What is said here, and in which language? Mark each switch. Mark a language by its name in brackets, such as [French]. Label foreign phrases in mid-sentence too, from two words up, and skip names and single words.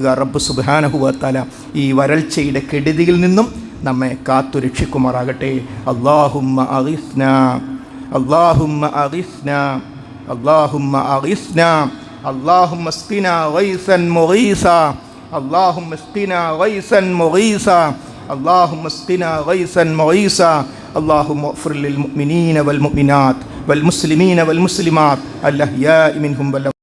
[Malayalam] റബ്ബ് [Arabic] سبحانه وتعالى [Malayalam] ഈ വരൾച്ചയുടെ കെടുതിയിൽ നിന്നും നമ്മെ കാത്തു രക്ഷിക്കുമാറാകട്ടെ. [Arabic] اللهم أغثنا، اللهم أغثنا، اللهم أغثنا، اللهم اسقنا غيثا مغيثا، اللهم اسقنا غيثا مغيثا، اللهم اسقنا غيثا مغيثا. اللهم اغفر للمؤمنين والمؤمنات والمسلمين والمسلمات الأحياء منهم